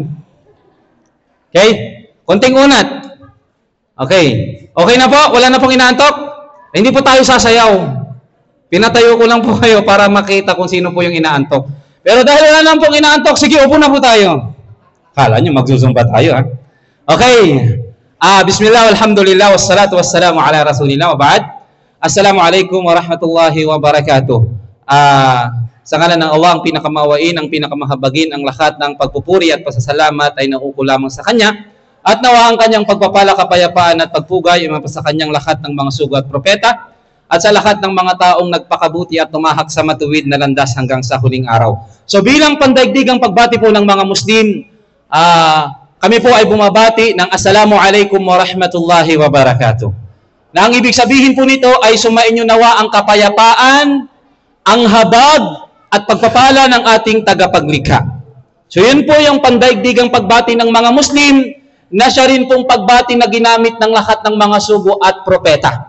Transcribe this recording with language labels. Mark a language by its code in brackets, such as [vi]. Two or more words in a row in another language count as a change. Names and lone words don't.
[tl] Okay? Konting unat. Okay. Okay na po? Wala na pong inaantok? Hindi po tayo sasayaw. Pinatayo ko lang po kayo para makita kung sino po yung inaantok. Pero dahil wala na pong inaantok, sige, upo na po tayo. Kala nyo, magzuzumba tayo ha? Okay. [ar] بسم الله، الحمد لله، والصلاة والسلام على رسول الله، وبعد. السلام عليكم ورحمة الله وبركاته. [tl] Sa ngalan ng Allah, ang pinakamawain, ang pinakamahabagin, ang lahat ng pagpupuri at pasasalamat ay nauuko lamang sa Kanya. At nawa ang Kanyang pagpapala, kapayapaan at pagpugay ay sa Kanyang lahat ng mga sugo at propeta at sa lahat ng mga taong nagpakabuti at tumahak sa matuwid na landas hanggang sa huling araw. So bilang pandaigdigang pagbati po ng mga Muslim, kami po ay bumabati ng [ar] السلام عليكم ورحمة الله وبركاته. [tl] Na ang ibig sabihin po nito ay sumainyo nawa ang kapayapaan, ang habag, at pagpapala ng ating tagapaglikha. So yun po yung pandaigdigang pagbati ng mga Muslim na siya rin pong pagbati na ginamit ng lahat ng mga sugo at propeta.